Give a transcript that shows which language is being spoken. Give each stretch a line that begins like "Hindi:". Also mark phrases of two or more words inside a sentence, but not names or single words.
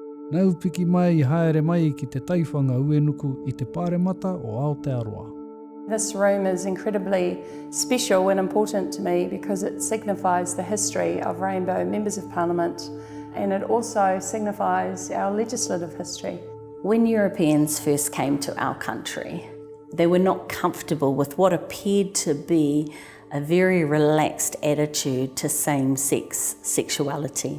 Māori: Nau piki mai I haere mai ki te taiwhanga uenuku I te pāremata o Aotearoa.
English: This room is incredibly special and important to me because it signifies the history of Rainbow Members of Parliament, and it also signifies our legislative history. When Europeans first came to our country, they were not comfortable with what appeared to be a very relaxed attitude to same-sex sexuality.